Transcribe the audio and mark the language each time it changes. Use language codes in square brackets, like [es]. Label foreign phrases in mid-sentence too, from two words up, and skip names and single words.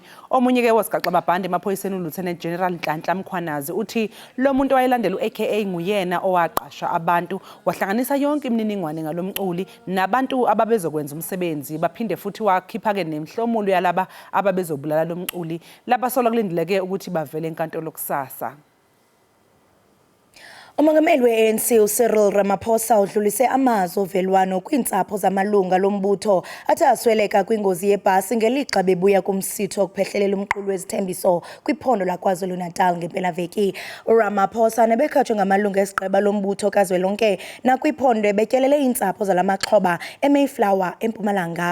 [zu] Omunye ke wosigaxa babhande emaphoyiseni uLieutenant General Nhlanhla Mkhwanazi uthi lo muntu wayelandela uAKA nguyena owaqasha abantu wahlanganisa yonke imininingwane ngalomculi nabantu ababezokwenza umsebenzi. Phinde futhi wakhipha ke nemhlomulo yalaba ababezobulala lomculi labasola kulindileke ukuthi bavele enkantolo kusasa. [xh] Umongameli we-ANC uCyril Ramaphosa udlulise amazwi ovelwano kwiintsapho zamalunga lombutho athi asweleka kwingozi yebhasi ngelixa bebuya kumsitho okuphehlelela umqulu wezithembiso kwiphondo laKwaZulu-Natal ngempelaveki. uRamaphosa nebekhatshwe ngamalunga esiqeba lombutho kazwelonke nakwiphondo betyelele iintsapho zalamaxhoba eMayflower eMpumalanga.